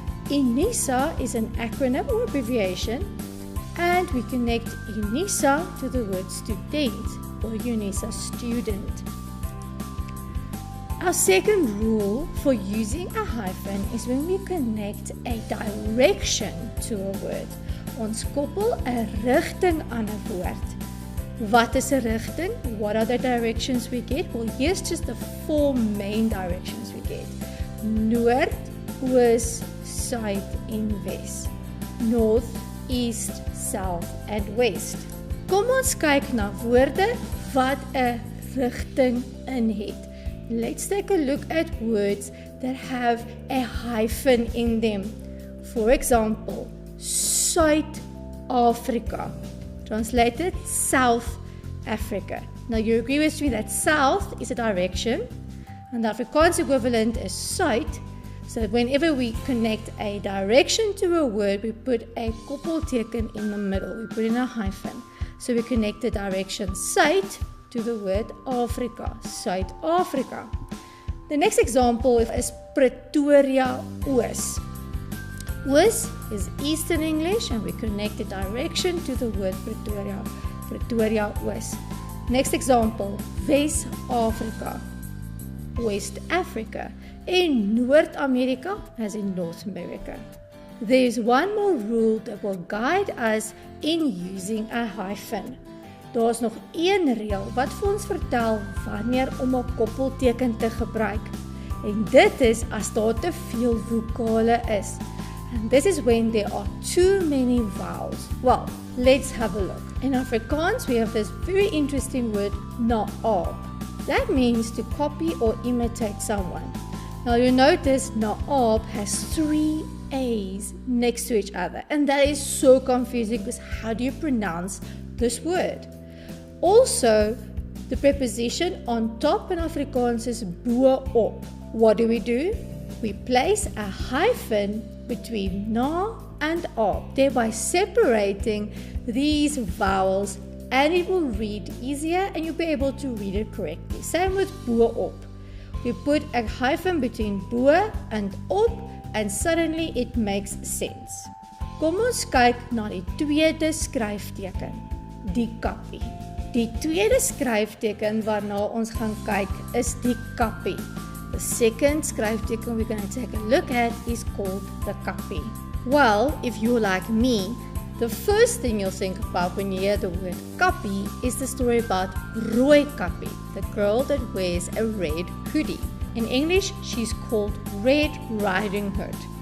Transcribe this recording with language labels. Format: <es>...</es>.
<en>UNISA is an acronym or abbreviation, and we connect UNISA to the word student, or UNISA student. Our second rule for using a hyphen is when we connect a direction to a word.</en> <af>Ons koppel 'n rigting aan 'n woord. Wat is 'n rigting?</af> <en>What are the directions we get? Well, here's just the 4 main directions we get.</en> <af>Noord, oos, suid en wes.</af> <en>North, east, south and west.</en> <af>Kom ons kyk na woorde wat 'n rigting in het.</af> <en>Let's take a look at words that have a hyphen in them. For example, South Africa, translated South Africa. Now you agree with me that south is a direction and the Afrikaans equivalent is suid. So whenever we connect a direction to a word, we put a koppelteken in the middle. We put in a hyphen. So we connect the direction suid to the word Afrika, Suid-Afrika. The next example is Pretoria Oos. Oos is Eastern English and we connect the direction to the word Pretoria, Pretoria Oos. Next example, West-Afrika, West Africa. In North America as in North America. There is one more rule that will guide us in using a hyphen.</en> <af>Daar is nog een reël wat vir ons vertel wanneer om 'n koppelteken te gebruik. En dit is as daar te veel vokale is.</af> <en>And this is when there are too many vowels. Well, let's have a look. In Afrikaans, we have this very interesting word, naab. That means to copy or imitate someone. Now you notice naab has 3 A's next to each other. And that is so confusing because how do you pronounce this word? Also, the preposition on top in Afrikaans is bo-op. What do? We place a hyphen between na and ab, thereby separating these vowels, and it will read easier and you'll be able to read it correctly. Same with bo-op. We put a hyphen between bo and op and suddenly it makes sense.</en> <af>Kom ons kyk na die tweede skryfteken, die kappie. Die tweede skryfteken waarna ons gaan kyk is die kappie.</af> <en>The second skryfteken we're going to take a look at is called the kappie. Well, if you're like me, the first thing you'll think about when you hear the word kappie is the story about Rooi Kappie, the girl that wears a red hoodie. In English, she's called Red Riding Hood.</en>